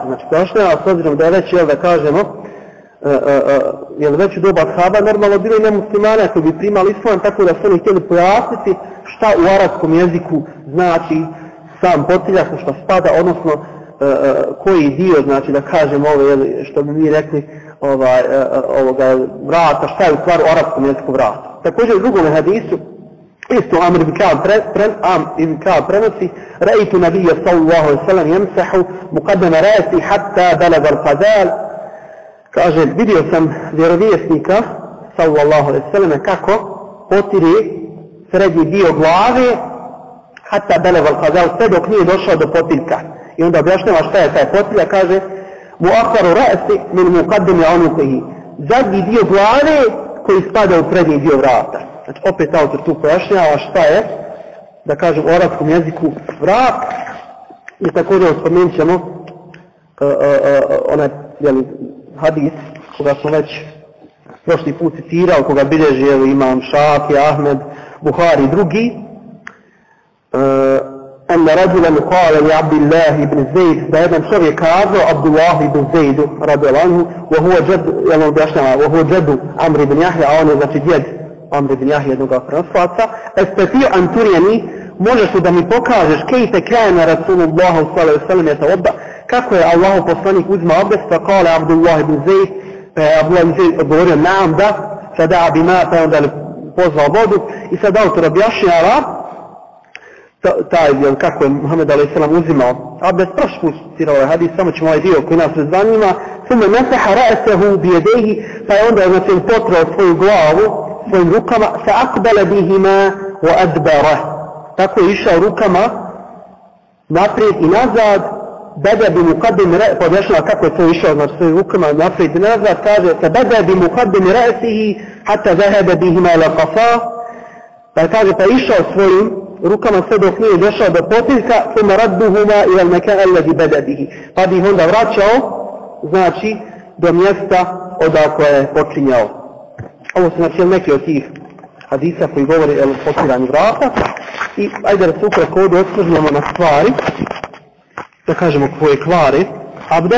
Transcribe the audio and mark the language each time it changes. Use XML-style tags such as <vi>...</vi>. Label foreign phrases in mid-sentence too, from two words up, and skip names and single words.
<bs>Znači objašnjava s obzirom da je već, da kažemo, jer već u doba ashaba normalno bilo i nemuslimane koji bi primali islam, tako da su oni htjeli pojasniti šta u arapskom jeziku znači sam potiljak, što spada, odnosno koji dio, znači da kažemo ovo, što bi mi rekli, ovoga vrata, šta je u stvari u arapskom jeziku vrata. Također u drugom hadisu, isto Amr ibn Ka'ab prenosi,</bs> <ar>رأيت النبي صلى الله عليه وسلم يمسح مقدم رأس حتى بلغ القذال.</ar> <bs>Kaže, vidio sam vjerovjesnika,</bs> <ar>صلى الله عليه وسلم,</ar> <bs>kako potire srednji dio glave,</bs> <ar>حتى بلغ القذال,</ar> <bs>sve dok nije došao do potiljka. I onda objašnjava šta je taj potiljak, kaže,</bs> <ar>مؤخر رأس من مقدم عنقه,</ar> <bs>zadnji dio glave koji spada u prednji dio vrata. Znači, opet autor tu pojašnjava šta je, da kažem, u arapskom jeziku vrat. I također spomenut ćemo onaj hadis koga smo već prošli put citirao, koga bilježi imam Šafi, Ahmed, Buhari i drugi.</bs> <ar>أن رجلا قال لعبدالله بن زيد</ar> <bs>da jedan čovjek kazao Abdullah ibn Zaidu</bs> <ar>رضي الله عنه وهو جد عمرو بن يحيى,</ar> <bs>a on je znači djed Amr ibn Jahje, jednog prenoslaca,</bs> <ar>أتستطيع أن تريني,</ar> <bs>možeš li da mi pokažeš</bs> <ar>كيف كان رسول الله صلى الله عليه وسلم يتوضأ,</ar> <bs>kako je Allahu poslanik uzimao abdest, pa kale Abdullah ibn Zaid, pa je Abdullah ibn Zaid odgovorio naam da,</bs> <ar>فدعا بماء,</ar> <bs>pa onda je pozvao vodu. I sad autor objašnjava taj, kako je Muhammed</bs> <ar>عليه السلام</ar> <bs>uzimao abdest. Prošli put citirao ovaj hadis, samo ćemo ovaj dio koji nas zanima.</bs> <ar>ثم مسح رأسه بيديه,</ar> <bs>pa je onda znači potrao svoju glavu svojim rukama,</bs> <ar>فأقبل بهما وأدبر,</ar> <bs>tako je išao rukama naprijed i nazad,</bs> <ar>بدأ بمقدم رأسه,</ar> <bs>objašnjava kako je to išao, znači svojim rukama naprijed i nazad, kaže</bs> <ar>فبدأ بمقدم رأسه حتى ذهب بهما إلى قفا,</ar> <bs>pa kaže pa išao svojim rukama sve dok nije došao do potiljka,</bs> <ar>ثم ردهما إلى المكان الذي بدأ به,</ar> <bs>pa bi ih onda vraćao, znači do mjesta odakle je počinjao. Ovo su znači neki od tih hadisa koji govori o potiranju vrata. I ajde da se ukratko ovdje osvrnemo na stvari, da kažemo koje kvari abdest.</bs>